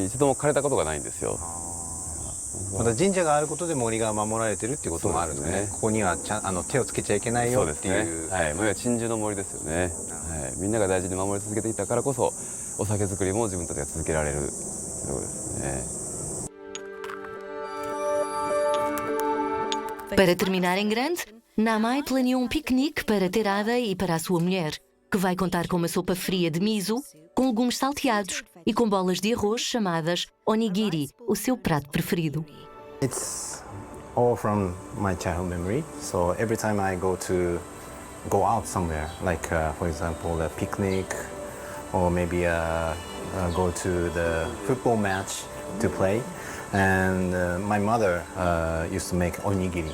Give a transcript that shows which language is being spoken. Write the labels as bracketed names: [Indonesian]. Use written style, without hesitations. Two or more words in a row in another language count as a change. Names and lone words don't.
[Japanese] 一度も枯れたことがないんですよ。また神社があることで森が守られてるっていうこともあるんですね。ここには手をつけちゃいけないよっていう。そうですね。はい。森は鎮守の森ですよね。はい。みんなが大事に守り続けていたからこそお酒造りも自分たちが続けられるということですね。 [Portuguese] Para terminar em grande, Namae planeou um piquenique para Terada e para a sua mulher, que vai contar com uma sopa fria de miso, com legumes salteados e com bolas de arroz chamadas onigiri, o seu prato preferido. [English] It's all from my childhood memory. So every time I go out somewhere, like for example a picnic or maybe go to the football match to play. And my mother used to make onigiri.